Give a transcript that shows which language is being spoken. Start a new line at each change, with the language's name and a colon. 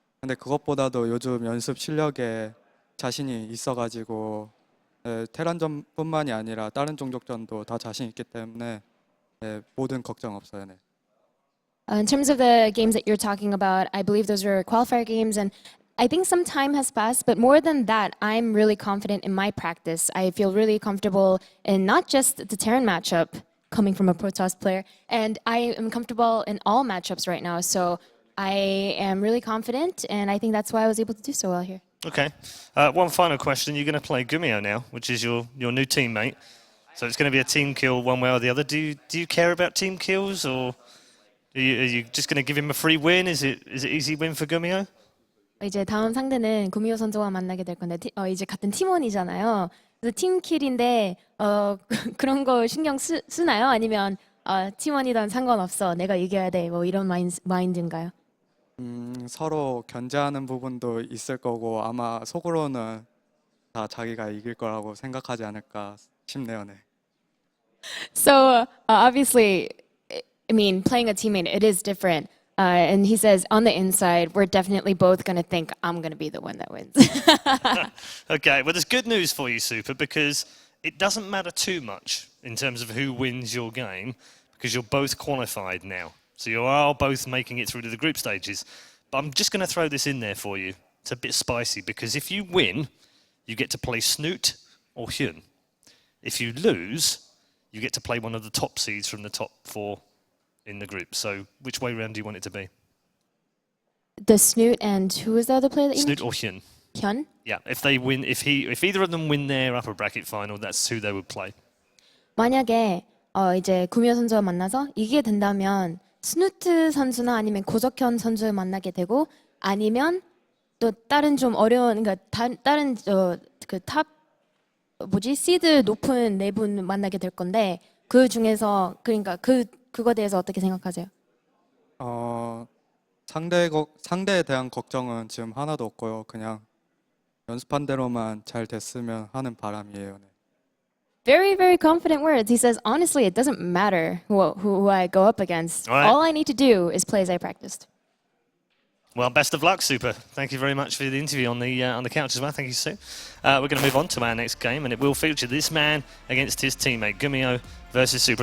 Korean: 근데 그것보다도 요즘 연습 실력에 자신이 있어가지고 테란전뿐만이 아니라 다른 종족전도 다 자신 있기 때문에 모든 걱정 없어요. 네.
English: In terms of the games that you're talking about, I believe those were qualifier games, and I think some time has passed, but more than that, I'm really confident in my practice. I feel really comfortable in not just the Terran matchup, coming from a Protoss player, and I am comfortable in all matchups right now, so I am really confident, and I think that's why I was able to do so well here. Okay. One final question. You're going to play Gumio now, which is your new teammate. So it's going to be a team kill one way or the other. Do you care about team kills, or are you just going to give him a free win? Is it easy win for Gumio?
Korean: 이제 다음 상대는 구미호 선수와 만나게 될 건데 이제 같은 팀원이잖아요. 그래서 팀킬인데 그런 거 신경 쓰나요? 아니면 팀원이든 상관없어. 내가 이겨야 돼. 뭐 이런 마인드인가요? 서로 견제하는 부분도 있을 거고 아마 속으로는 다 자기가 이길 거라고 생각하지 않을까 싶네요. 네.
English: So obviously, I mean, playing a teammate, it is different. And he says, on the inside, we're definitely both going to think I'm going to be the one that wins. Okay, well, there's good news for you, Super, because it doesn't matter too much in terms of who wins your game, because you're both qualified now. So you are both making it through to the group stages. But I'm just going to throw this in there for you. It's a bit spicy, because if you win, you get to play Snoot or Hyun. If you lose, you get to play one of the top seeds from the top 4 in the group. So which way round do you want it to be? The Snoot and who was the other player that you Snoot mentioned? or Hyun? Hyun? Yeah, if they win, if either of them win their upper bracket final, that's who they would play.
Korean: 만약에 이제 구미호 선수와 만나서 이기게 된다면 스누트 선수나 아니면 고석현 선수를 만나게 되고 아니면 또 다른 좀 어려운 그러니까 다른 그탑 뭐지 시드 높은 네 분 만나게 될 건데 그 중에서 그러니까 그거에 대해서 어떻게 생각하세요? 상대에 대한 걱정은 지금 하나도 없고요. 그냥 연습한 대로만 잘 됐으면 하는 바람이에요. 네.
English: Very, very confident words. He says, honestly, it doesn't matter who I go up against. All right. All I need to do is play as I practiced. Well, best of luck, Super. Thank you very much for the interview on the couch as well. Thank you, Sue. We're going to move on to our next game, and it will feature this man against his teammate, Gumio versus Super.